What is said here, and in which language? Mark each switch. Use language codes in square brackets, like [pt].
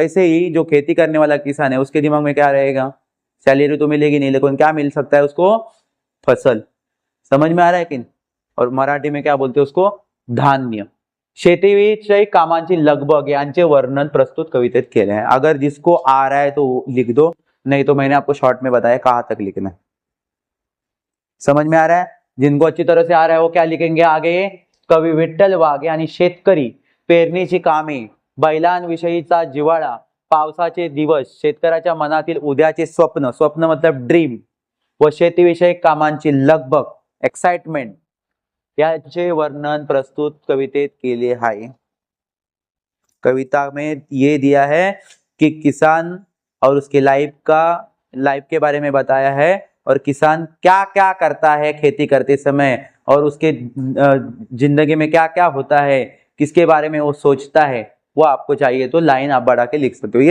[hi] वैसे ही जो खेती करने वाला किसान है उसके दिमाग में क्या रहेगा, सैलरी तो मिलेगी नहीं लेकिन क्या मिल सकता है उसको, फसल। समझ में आ रहा है कि? और मराठी में क्या बोलते हैं उसको, [mr] धान्य। शेतीविषयी कामांची लगबग यांचे वर्णन प्रस्तुत कवितेत केले हैं। [hi] अगर जिसको आ रहा है तो लिख दो, नहीं तो मैंने आपको शॉर्ट में बताया कहां तक लिखना है। समझ में आ रहा है? जिनको अच्छी तरह से आ रहा है वो क्या लिखेंगे आगे, [mr] कवी विठ्ठल वाघ यांनी शेतकरी, पेरणीची कामे, बैलांविषयीचा जिव्हाळा, पावसाचे दिवस, शेतकऱ्याच्या मनातील उद्याचे स्वप्न, स्वप्न मतलब ड्रीम, व शेतीविषयक कामांची लगबग एक्साइटमेंट याचे वर्णन प्रस्तुत कवितेत केले है। [hi] कविता में ये दिया है कि किसान और उसके लाइफ के बारे में बताया है और किसान क्या क्या करता है खेती करते समय और उसके जिंदगी में क्या क्या होता है, किसके बारे में वो सोचता है, वो आपको चाहिए तो लाइन आप बढ़ा के लिख सकते हो।